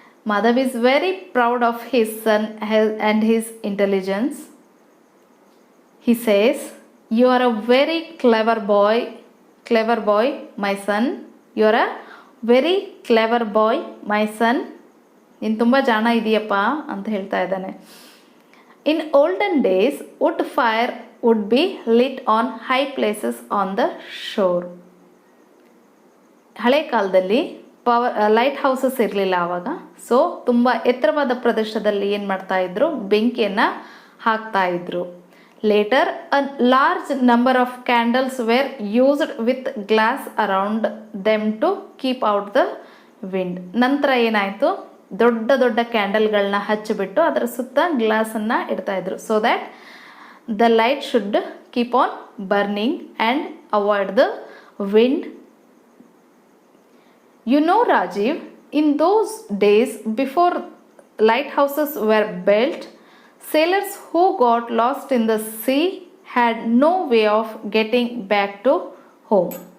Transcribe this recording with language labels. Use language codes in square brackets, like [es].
[en] Madhav is very proud of his son and his intelligence. He says, you are a very clever boy my son. You are a very clever boy my son. [kn] ನೀನು ತುಂಬ ಜಾಣ ಇದೆಯಪ್ಪ ಅಂತ ಹೇಳ್ತಾ ಇದ್ದಾನೆ. [en] In olden days wood fire would be lit on high places on the shore. [kn] ಹಳೆ ಕಾಲದಲ್ಲಿ light houses ಇರಲಿಲ್ಲ ಆವಾಗ. ಸೊ ತುಂಬ ಎತ್ತರವಾದ ಪ್ರದೇಶದಲ್ಲಿ ಏನು ಮಾಡ್ತಾ ಇದ್ರು? ಬೆಂಕಿಯನ್ನು ಹಾಕ್ತಾ ಇದ್ರು. [en] Later a large number of candles were used with glass around them to keep out the wind. [kn] ನಂತರ ಏನಾಯಿತು? ದೊಡ್ಡ ದೊಡ್ಡ ಕ್ಯಾಂಡಲ್ಗಳನ್ನ ಹಚ್ಚಿಬಿಟ್ಟು ಅದರ ಸುತ್ತ ಗ್ಲಾಸನ್ನು ಇಡ್ತಾ ಇದ್ರು, [en] So that the light should keep on burning and avoid the wind. You know, Rajiv, in those days before lighthouses were built, sailors who got lost in the sea had no way of getting back to home.